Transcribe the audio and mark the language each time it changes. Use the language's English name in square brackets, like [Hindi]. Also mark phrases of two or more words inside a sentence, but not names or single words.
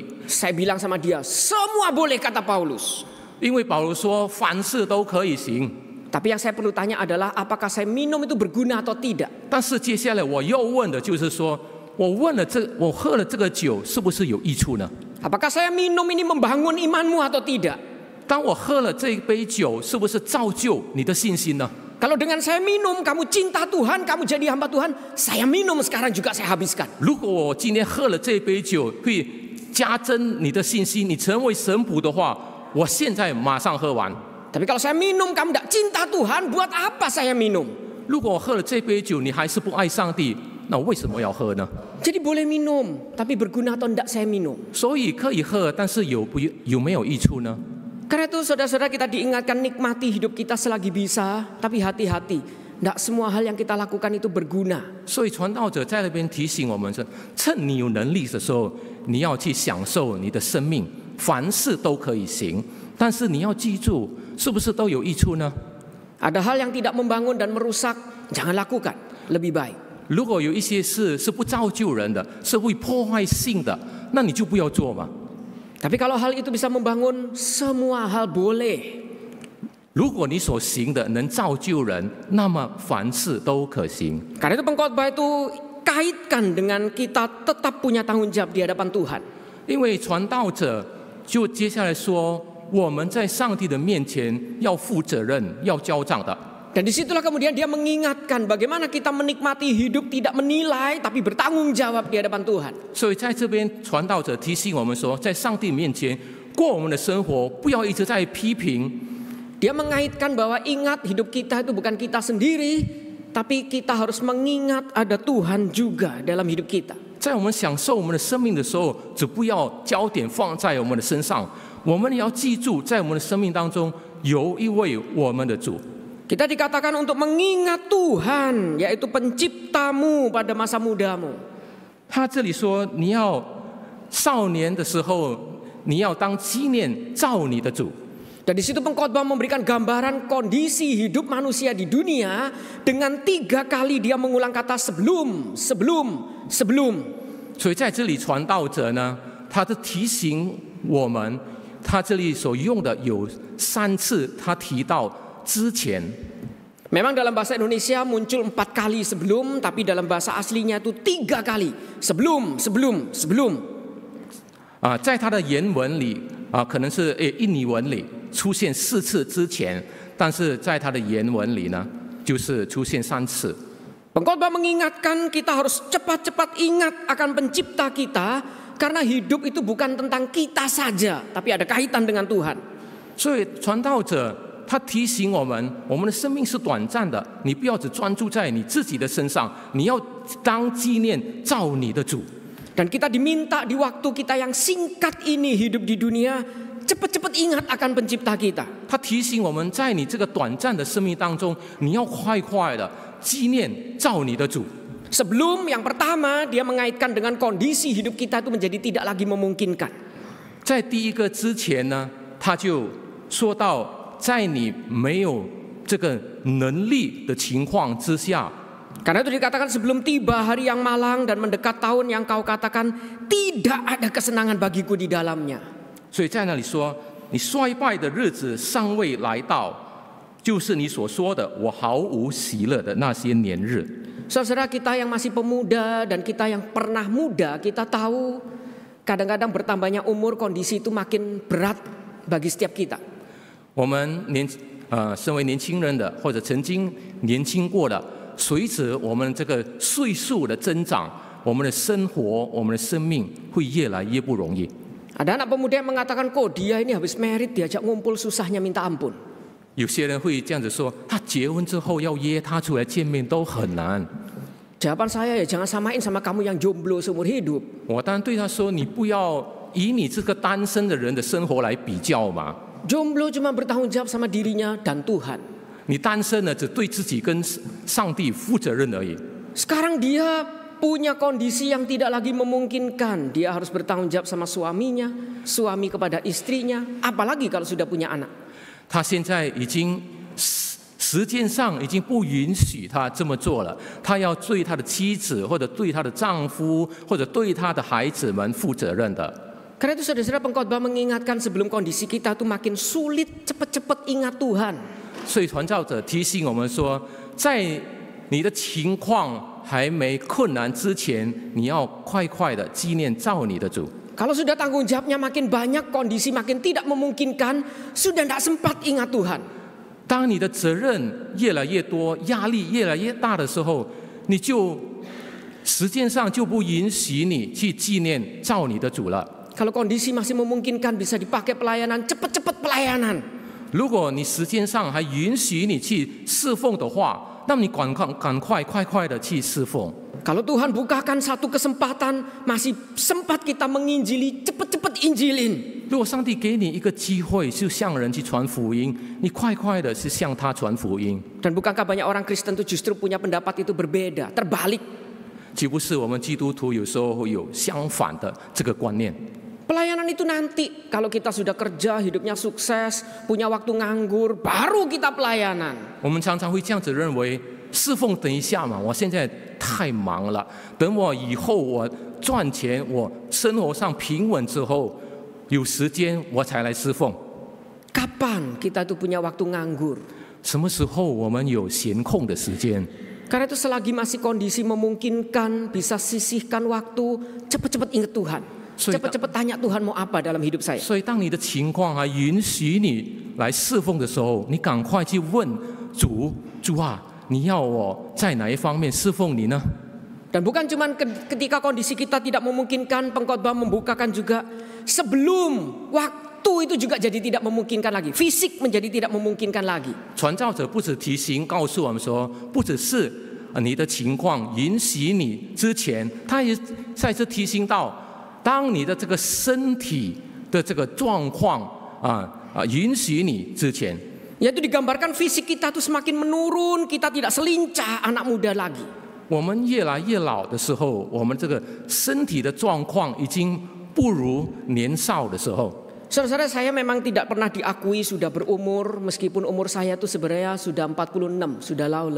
[Indonesian] Saya bilang sama dia, semua boleh, kata Paulus. [Chinese] 因为保罗说凡事都可以行。 [Indonesian] Tapi yang saya perlu tanya adalah apakah saya minum itu berguna atau tidak? [Chinese] 但是接下来我要问的就是说，我喝了这个酒是不是有益处呢？ [Indonesian] Apakah saya minum ini membangun imanmu atau tidak? [Chinese] 当我喝了这一杯酒，是不是造就你的信心呢？ [Indonesian] Kalau dengan saya minum, kamu cinta Tuhan, kamu jadi hamba Tuhan, saya minum sekarang juga saya habiskan. [Chinese] 如果我今天喝了这杯酒，会加增你的信心，你成为神仆的话，我现在马上喝完。 [Indonesian] Tapi kalau saya minum, kamu tidak cinta Tuhan, buat apa saya minum? [Chinese] 如果我喝了这杯酒，你还是不爱上帝，那我为什么要喝呢？ [Indonesian] Jadi boleh minum, tapi berguna atau tidak saya minum. [Chinese] 所以可以喝，但是有没有益处呢？ [Indonesian] Karena itu saudara-saudara, kita diingatkan nikmati hidup kita selagi bisa, tapi hati-hati. Tidak semua hal yang kita lakukan itu berguna. [Chinese] 所以传道者在那边提醒我们说，趁你有能力的时候，你要去享受你的生命，凡事都可以行。但是你要记住，是不是都有益处呢？ [Indonesian] Ada hal yang tidak membangun dan merusak, jangan lakukan. Lebih baik. [Chinese] 如果有一些事是不造就人的，是会破坏性的，那你就不要做嘛。 [Indonesian] Tapi kalau hal itu bisa membangun, semua hal boleh. [Chinese] 如果你所行的能造就人，那么凡事都可行。 [Indonesian] Karena itu pengkhotbah itu kaitkan dengan kita tetap punya tanggung jawab di hadapan Tuhan. [Chinese] 因为传道者就接下来说，我们在上帝的面前要负责任，要交账的。 [Indonesian] Dan disitulah kemudian dia mengingatkan bagaimana kita menikmati hidup tidak menilai tapi bertanggung jawab di hadapan Tuhan. [Chinese] 所以在这边传道者提醒我们说，在上帝面前过我们的生活，不要一直在批评。 [Indonesian] Dia mengaitkan bahwa ingat hidup kita itu bukan kita sendiri, tapi kita harus mengingat ada Tuhan juga dalam hidup kita. [Chinese] 在我们享受我们的生命的时候，只不要焦点放在我们的身上，我们也要记住，在我们的生命当中有一位我们的主。 [Indonesian] Kita dikatakan untuk mengingat Tuhan, yaitu penciptamu pada masa mudamu. [Chinese] 他这里说，你要少年的时候，你要当纪念造你的主。 [Indonesian] Dan di situ pengkhotbah memberikan gambaran kondisi hidup manusia di dunia dengan 3 kali dia mengulang kata sebelum. [Chinese] 所以在这里传道者呢，他的提醒我们，他这里所用的有3次，他提到之前。 [Indonesian] Memang dalam bahasa Indonesia muncul 4 kali sebelum, tapi dalam bahasa aslinya itu 3 kali sebelum. [Chinese] 在他的原文里可能是印尼文里出现4次之前，但是在他的原文里呢，就是出现3次。 [Indonesian] Pengkhotbah mengingatkan kita harus cepat-cepat ingat akan pencipta kita, karena hidup itu bukan tentang kita saja, tapi ada kaitan dengan Tuhan. [Chinese] 所以传道者他提醒我们，我们的生命是短暂的，你不要只专注在你自己的身上，你要当纪念造你的主。 [Indonesian] Dan kita diminta di waktu kita yang singkat ini hidup di dunia, cepat-cepat ingat akan pencipta kita. [Chinese] 他提醒我们，在你这个短暂的生命当中，你要快快的纪念造你的主。 [Indonesian] Sebelum yang pertama dia mengaitkan dengan kondisi hidup kita itu menjadi tidak lagi memungkinkan. [Chinese] 在第一个之前呢，他就说到，在你没有这个能力的情况之下。 [Indonesian] Karena itu dikatakan sebelum tiba hari yang malang dan mendekat tahun yang kau katakan tidak ada kesenangan bagiku di dalamnya. [Chinese] 所以在那里说，你衰败的日子尚未来到，就是你所说的我毫无喜乐的那些年日。 [Indonesian] Saudara kita yang masih pemuda dan kita yang pernah muda, kita tahu kadang-kadang bertambahnya umur kondisi itu makin berat bagi setiap kita. [Chinese] 我们身为年轻人的，或者曾经年轻过的。随着我们这个岁数的增长，我们的生活、我们的生命会越来越不容易。 [Indonesian] Ada anak pemuda yang mengatakan, kok dia ini habis merit diajak ngumpul susahnya minta ampun. [Chinese] 有些人会这样子说，他结婚之后要约他出来见面都很难。 [Indonesian] Jawaban saya ya jangan samain sama kamu yang jomblo seumur hidup. [Chinese] 我当然对他说，你不要以你这个单身的人的生活来比较嘛。 [Indonesian] Jomblo cuma bertanggung jawab sama dirinya dan Tuhan. [Chinese] 你单身呢，只对自己跟上帝负责任而已。 [Indonesian] Sekarang dia punya kondisi yang tidak lagi memungkinkan. Dia harus bertanggung jawab sama suaminya, suami kepada istrinya, apalagi kalau sudah punya anak. [Chinese] 他现在已经时间上已经不允许他这么做了，他要对他的妻子或者对他的丈夫或者对他的孩子们负责任的。 [Indonesian] Karena itu saudara-saudara pengkhotbah mengingatkan sebelum kondisi kita itu makin sulit, cepat-cepat ingat Tuhan. [Chinese] 所以传教者提醒我们说，在你的情况还没困难之前，你要快快的纪念造你的主。 [Indonesian] Kalau sudah tanggung jawabnya makin banyak, kondisi makin tidak memungkinkan, sudah tidak sempat ingat Tuhan. [Chinese] 当你的责任越来越多，压力越来越大的时候，你就时间上就不允许你去纪念造你的主了。 [Indonesian] Kalau kondisi masih memungkinkan bisa dipakai pelayanan, cepat-cepat pelayanan. [Chinese] 如果你时间上还允许你去侍奉的话，那么你赶快的去侍奉。 [Indonesian] Kalau Tuhan bukakan satu kesempatan, masih sempat kita menginjili, cepat-cepat injilin. [Chinese] 如果上帝给你一个机会，是向人去传福音，你快的是向他传福音。 [Indonesian] Dan bukankah banyak orang Kristen itu justru punya pendapat itu berbeda, terbalik. [Chinese] 岂不是我们基督徒有时候会有相反的这个观念？ [Indonesian] Pelayanan itu nanti, kalau kita sudah kerja, hidupnya sukses, punya waktu nganggur, baru kita pelayanan. [Chinese] 我们常常会这样子认为，侍奉等一下嘛，我现在太忙了，等我以后我赚钱，我生活上平稳之后，有时间我才来侍奉。 [Indonesian] Kapan kita itu punya waktu nganggur? [Chinese] 什么时候我们有闲空的时间？ [Indonesian] Karena itu selagi masih kondisi memungkinkan, bisa sisihkan waktu, cepat-cepat ingat Tuhan. Cepat-cepat tanya Tuhan mau apa dalam hidup saya. [Chinese] 所以当你的情况还允许你来侍奉的时候，你赶快去问主啊，你要我在哪一方面侍奉你呢？ [Indonesian] Dan bukan cuma ketika kondisi kita tidak memungkinkan, pengkhotbah membukakan juga sebelum waktu itu juga jadi tidak memungkinkan lagi. Fisik menjadi tidak memungkinkan lagi. [Chinese] 传教者不只提醒告诉我们说，不只是你的情况允许你之前，他也再次提醒到，当你的这个身体的这个状况允许你之前。 [Indonesian] Yaitu digambarkan fisik kita tuh semakin menurun, kita tidak selincah anak muda lagi. [Chinese] 我们越来越老的时候，我们这个身体的状况已经不如年少的时候。 [Indonesian] Saudara-saudara, saya memang tidak pernah diakui sudah berumur, meskipun umur saya itu sebenarnya sudah 46, sudah laule.